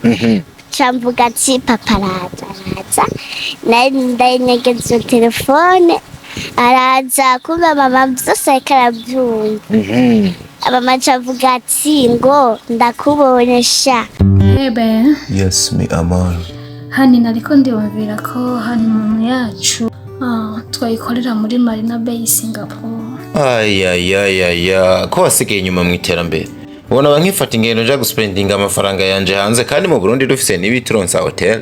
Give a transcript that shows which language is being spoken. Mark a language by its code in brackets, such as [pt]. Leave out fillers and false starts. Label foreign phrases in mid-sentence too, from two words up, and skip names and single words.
[rn] Chamvuga ati papa araza ndayinyegeza telefone araza kumva mama byose karabyumva. Mama chavuga ati ngo ndakubonye sha. Ebe. [es] Yes, me amor. [rn] Hani nariko ndibabwira ko hani mu yacu twayikorera muri Marina Bay Singapore. Ko wasigaye inyuma mu iterambere. Ubona bankifata ingendo nja guspendinga amafaranga yanje hanze kandi mu Burundi dufise n'ibitronsa hotel.